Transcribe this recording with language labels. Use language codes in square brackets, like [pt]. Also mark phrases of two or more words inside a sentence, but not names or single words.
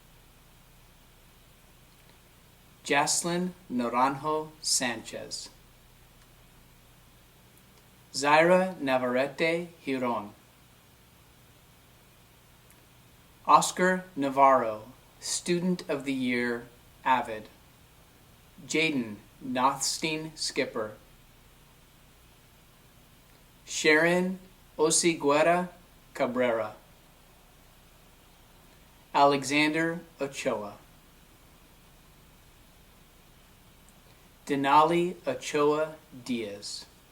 [en] Jaslyn Naranjo Sanchez. Zaira Navarrete Giron. Oscar Navarro, Student of the Year, Avid. Jaden Nothstein Skipper. Sharon Osiguera Cabrera. Alexander Ochoa. Denali Ochoa Diaz.